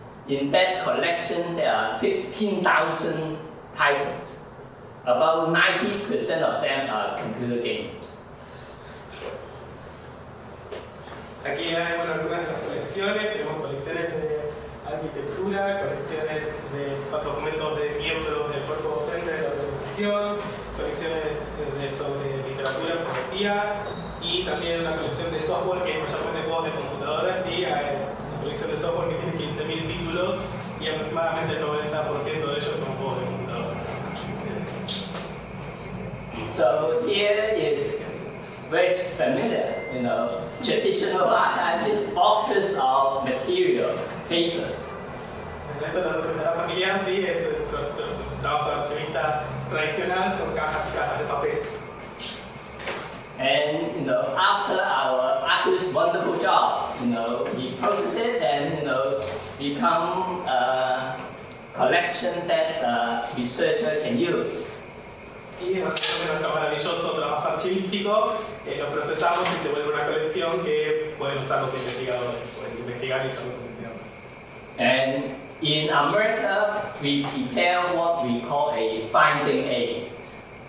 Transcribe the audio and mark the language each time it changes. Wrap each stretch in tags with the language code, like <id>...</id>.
<en>In that collection, there are 15,000 titles. About 90% of them are computer games.</en> <es>Aquí hay algunas de las colecciones. Tenemos colecciones de arquitectura, colecciones de documentos de miembros del cuerpo docente de la organización, colecciones sobre literatura, poesía y también una colección de software que es mayormente juegos de computadoras y hay una colección de software que tiene 15.000 títulos y aproximadamente el 90% de ellos son juegos de computadoras.</es> <en>So here is very familiar, traditional archive boxes of material, papers.</en> <es>Esto nos resultará familiar, sí, es el trabajo de archivista tradicional, son cajas y cajas de papeles.</es> <en>And after our archivist's wonderful job, we process it and become a collection that researcher can use.</en> <es>Y en nuestro maravilloso trabajo archivístico lo procesamos y se vuelve una colección que pueden usar los investigadores, pueden investigar y usar los investigadores.</es> <en>And in America, we prepare what we call a finding aids.</en>